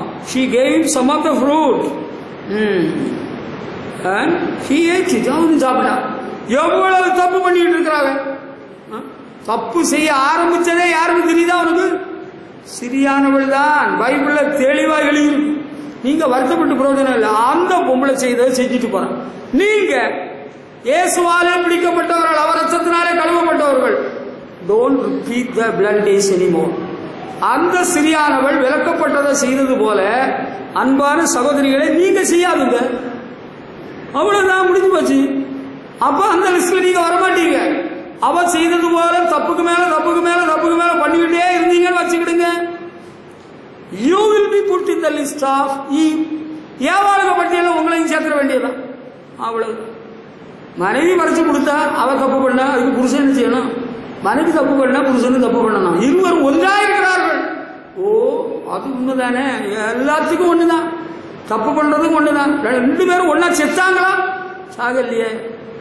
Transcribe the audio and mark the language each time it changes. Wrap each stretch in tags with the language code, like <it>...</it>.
<en>She gave some of the fruit. And he ate it.</en> <ta>அவனும் சாப்பிட்டா. எவ்வளவு தப்பு பண்ணிட்டு இருக்கிறாங்க. தப்பு செய்ய ஆரம்பிச்சதே யாருக்கு தெரியுதா? அவனுக்கு சிறியானவள் தான். பைபிள்ல தெளிவா எழுதிருக்கு. நீங்க வருத்தப்பட்டு பிரயோஜனம் இல்லை. அந்த பொம்பளை செய்ததை செஞ்சுட்டு போறான். நீங்க இயேசுவாலே பிடிக்கப்பட்டவர்கள், அவர் ரத்தத்தினாலே கழுவப்பட்டவர்கள்.</ta> <en>Don't repeat the blood days anymore.</en> <ta>அந்த சிறியானவள் விலக்கப்பட்டதை செய்தது போல அன்பான சகோதரிகளை நீங்க செய்யாதுங்க. அவ்வளவுதான், முடிஞ்சு போச்சு. அப்ப அந்த லிஸ்ட்ல நீங்க வரமாட்டீங்க. அவ செய்தது போல தப்புக்கு மேல தப்புக்கு மேல தப்புக்கு மேல பண்ணிக்கிட்டே இருந்தீங்கன்னு வச்சுக்கிடுங்க.</ta> <en>You will be put in the list of Eve.</en> <ta>ஏவாளுக பட்டியல உங்களையும் சேர்த்துட வேண்டியதான். அவ்வளவு. மனைவி மறைச்சு கொடுத்தா அவ தப்பு பண்ணா அதுக்கு புருஷன் என்ன செய்யணும்? மனைவி தப்பு பண்ணா புருஷனும் தப்பு பண்ணணும். இருவரும் ஒன்றா இருக்கிறார்கள். ஓ, அது உண்மைதானே. எல்லாத்துக்கும் ஒண்ணுதான். தப்பு பண்றதுக்கும் ஒண்ணுதான். ரெண்டு பேரும் ஒன்னா செத்தாங்களா? சாகலையே.</ta>